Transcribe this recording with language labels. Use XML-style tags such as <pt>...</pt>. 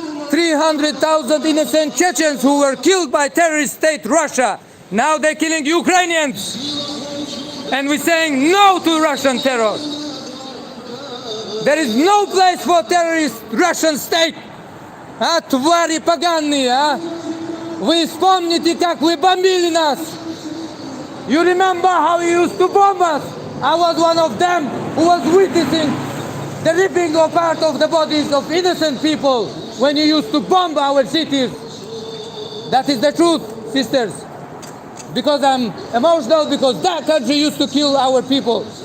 <en>300,000 innocent Chechens who were killed by terrorist state Russia. Now they're killing Ukrainians. And we're saying no to Russian terror. There is no place for terrorist Russian state.</en> <ru>Твари поганые, Вы вспомните, как вы бомбили нас.</ru> <en>You remember how you used to bomb us? I was one of them who was witnessing the ripping apart of the bodies of innocent people when you used to bomb our cities. That is the truth, sisters. Because I'm emotional, because that country used to kill our people.</en>